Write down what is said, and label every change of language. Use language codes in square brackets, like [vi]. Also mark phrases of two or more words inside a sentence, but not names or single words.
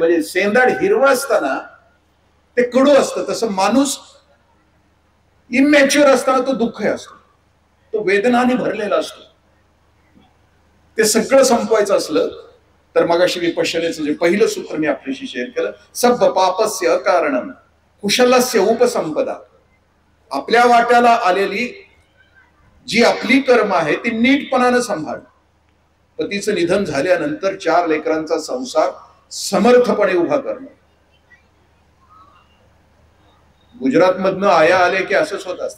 [mr] म्हणजे सेंदाड हिरवा असताना ते कडू असतं, तसं माणूस इनमॅच्युअर असताना तो दुःख असतो, तो वेदनाने भरलेला असतो. ते सगळं संपवायचं असलं तर मगाशी विपश्यनेचं जे पहिलं सूत्र मी आपल्याशी शेअर केलं, [pi] सब पापस्य अकारणम कुशलस्य उपसंपदा. [mr] आपल्या वाट्याला आलेली जी आपली कर्म आहे ती नीटपणानं सांभाळ. पतीचं निधन झाल्यानंतर 4 लेकरांचा संसार समर्थपणे उभा करणं. गुजरातमधनं आया आले की असंच होत असते.